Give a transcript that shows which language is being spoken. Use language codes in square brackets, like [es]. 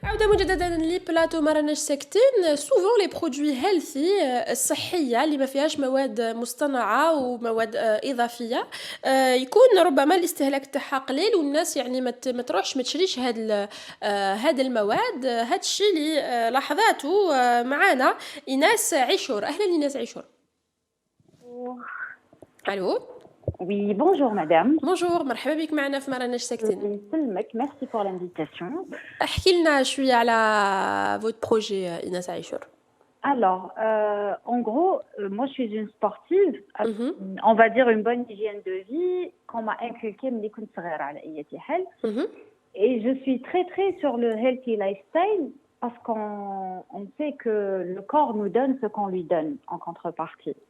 [ar] مجددا لبلاتو ما راناش ساكتين. سوفون لي برودوي هيلثي الصحيه اللي ما فيهاش مواد مصطنعه ومواد اضافيه يكون ربما الاستهلاك تاعها قليل والناس يعني ما تروحش ما تشريش هاد المواد. هاد الشيء اللي لاحظاته معانا ايناس عاشور. اهلا ايناس عاشور. [fr] الو Oui, bonjour madame. Bonjour, [ar] مرحبا بك معنا في مرناش ساكتين. يسلمك, [fr] merci pour l'invitation. [ar] احكي لنا شوية على [fr] votre projet [ar] إيناس عاشور. [fr] Alors, en gros, moi je suis une sportive, Mhm, on va dire une bonne hygiène de vie qu'on m'a inculqué [ar] ملي كنت صغيرة على أي حال. mhm, [fr] Et je suis très très sur le [en] healthy lifestyle [fr] parce qu'on sait que le corps nous donne ce qu'on lui donne en contrepartie.